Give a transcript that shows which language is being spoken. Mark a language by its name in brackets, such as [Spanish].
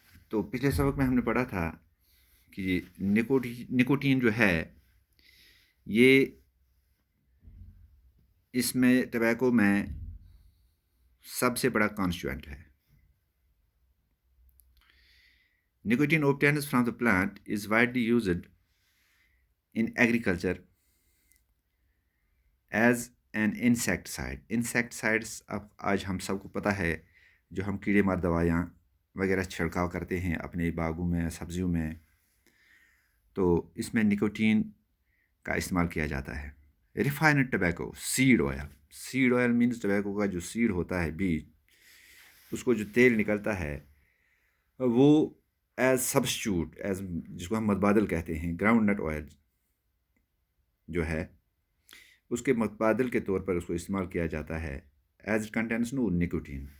[Hindi] तो पिछले सबक में हमने पढ़ा था कि निकोटीन जो है ये इसमें टबैको में सबसे बड़ा कॉन्स्टिट्यूएंट है. [English] Nicotine obtained from the plant is widely used in agriculture as an insecticide. [Hindi] Insecticides अब आज हम सबको पता है जो हम कीड़े मार दवाइयाँ वगैरह छिड़काव करते हैं अपने बागों में सब्जियों में, तो इसमें निकोटीन का इस्तेमाल किया जाता है. Refined tobacco seed oil means tobacco का जो सीड होता है बीज, उसको जो तेल निकलता है वो एज सब्स्टिट्यूट जिसको हम मतबादल कहते हैं, ग्राउंड नट ऑयल जो है उसके मतबादल के तौर पर उसको इस्तेमाल किया जाता है [English] As it contains no nicotine.